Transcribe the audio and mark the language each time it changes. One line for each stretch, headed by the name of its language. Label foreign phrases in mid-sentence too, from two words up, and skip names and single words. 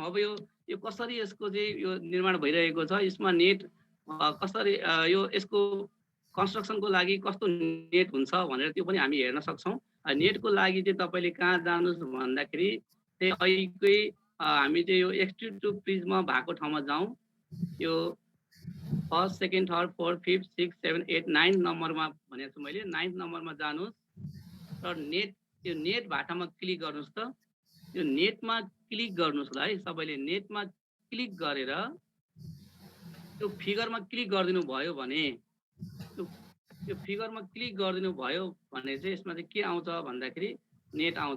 Nepali: अब यो कसरी यसको चाहिँ यो निर्माण भइरहेको छ, यसमा नेट कसरी यो यसको कन्स्ट्रक्सनको लागि कस्तो नेट हुन्छ भनेर त्यो पनि हामी हेर्न सक्छौँ। नेटको लागि चाहिँ तपाईँले कहाँ जानुहोस् भन्दाखेरि चाहिँ अहिलेकै हामी चाहिँ यो
English: extrude to prism
Nepali: भएको ठाउँमा जाउँ। यो 1st, 2nd, 3rd, 4th, 5th, 6th, 7th, 8th, 9th नम्बरमा भनेको छु मैले। 9th नम्बरमा जानुहोस् र यो नेट भाटामा क्लिक गर्नुहोस् त। यो नेटमा क्लिक गर्नुहोस् ल है सबैले। नेटमा क्लिक गरेर त्यो फिगरमा क्लिक गरिदिनु भयो भने यो फिगरमा क्लिक गरिदिनु भयो भने चाहिँ यसमा चाहिँ के आउँछ भन्दाखेरि नेट आउँछ।